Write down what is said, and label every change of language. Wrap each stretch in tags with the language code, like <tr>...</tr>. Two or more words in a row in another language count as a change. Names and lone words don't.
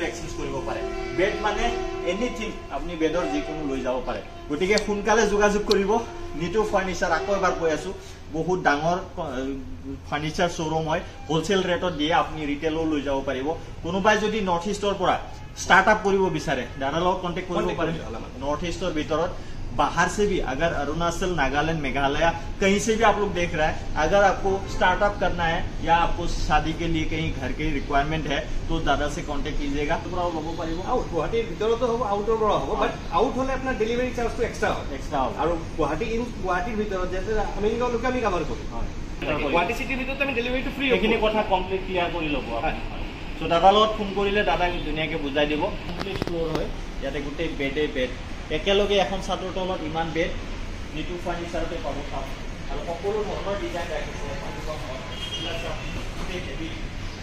<as>এক্সচেঞ্জ কৰিব পাৰে বেড মানে এনিথিং আপুনি বেডৰ যিকোনো লৈ যাব পাৰে গতিকে সোনকালে যোগাযোগ কৰিব নিটু ফাৰ্নিচাৰ আকৌ এবাৰ কৈ আছো বহুত ডাঙৰ ফাৰ্নিচাৰ শ্ব'ৰুম হয় হোলচেল ৰেটত দিয়ে আপুনি ৰিটেলো লৈ যাব পাৰিব কোনোবাই যদি নৰ্থ ইষ্টৰ পৰা ষ্টাৰ্টআপ কৰিব বিচাৰে দাদাৰ লগত কণ্টেক্ট কৰিব পাৰে</as> <hi>नॉर्थ ईस्ट और भीतर बाहर से भी अगर अरुणाचल नागालैंड मेघालय कहीं से भी आप लोग देख रहा है अगर आपको स्टार्टअप करना है या आपको शादी के लिए कहीं घर की रिक्वायरमेंट है तो दादा से कांटेक्ट कीजिएगा तो</hi> <as>गुवाहाटीर ভিতৰতো হ'ব আউটৰ পৰা হ'ব বাট আউট হলে আপোনাৰ</as> <en>delivery charge extra</en> <as>হয় আৰু গুৱাহাটীৰ ভিতৰত যেতে আমি কভাৰ কৰো গুৱাহাটী চিটিৰ ভিতৰত আমি ডেলিভাৰীটো ফ্ৰী এইখিনি কথা</as> <en>complete clear</en> <as>কৰি ল'ব সো দাদাৰ লগত ফোন কৰিলে দাদাক ধুনীয়াকে বুজাই দিব</as> <en>complete floor</en> <as>হয় ইয়াতে গোটেই বেড একেলগে এখন ছাদৰ তলত ইমান বেড নিটু ফাৰ্নিচাৰতে পাব আৰু সকলো ধৰণৰ ডিজাইন ৰাখিছে</as>